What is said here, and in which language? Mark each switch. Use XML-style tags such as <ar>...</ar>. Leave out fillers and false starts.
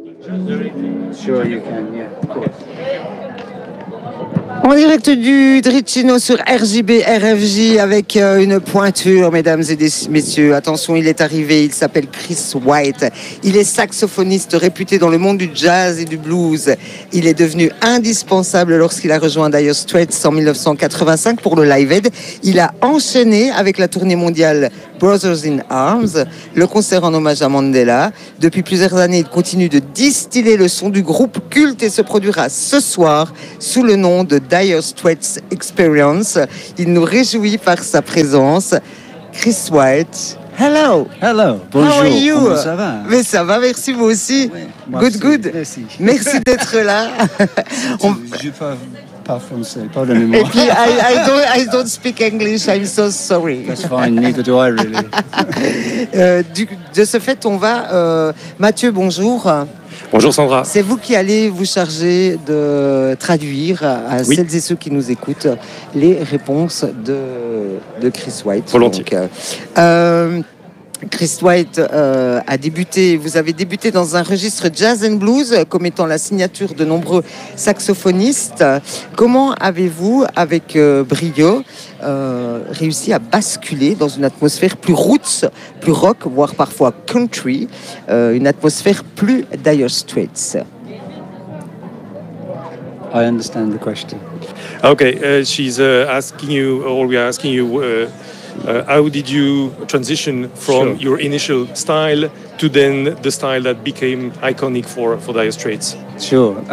<en>Sure, you can, yeah, of course.</en> <fr>En direct du Dricino sur RJB RFJ avec une pointure, mesdames et messieurs. Attention, il est arrivé. Il s'appelle Chris White. Il est saxophoniste réputé dans le monde du jazz et du blues. Il est devenu indispensable lorsqu'il a rejoint Dire Straits en 1985 pour le Live Aid. Il a enchaîné avec la tournée mondiale Brothers in Arms, le concert en hommage à Mandela. Depuis plusieurs années, il continue de distiller le son du groupe culte et se produira ce soir sous le nom de Dire Straits Experience. Il nous réjouit par sa présence.</fr> <en>Chris White, hello. Hello, bonjour. How are you?</en> <fr>Comment ça va? Mais ça va, merci, vous aussi. Oui,</fr> <en>good,</en> <fr>aussi.</fr> <en>Good.</en> <fr>Merci. Merci d'être là. Je ne parle pas français, pardonnez-moi. Et puis,</fr> <en>I don't speak English, I'm so sorry. That's fine, neither do I really.</en> <fr>De ce fait, on va... Mathieu, bonjour. Bonjour Sandra. C'est vous qui allez vous charger de traduire à oui. celles et ceux qui nous écoutent les réponses de Chris White. Volontiers. Donc, Chris White a débuté, vous avez débuté dans un registre jazz and blues comme étant la signature de nombreux saxophonistes. Comment avez-vous, avec brio, réussi à basculer dans une atmosphère plus roots, plus rock, voire parfois country, une atmosphère plus Dire Straits?</fr> <en>I understand the question. Okay, she's asking you, or we're asking you... how did you transition from sure. your initial style to then the style that became iconic for Dire Straits? Sure.</en>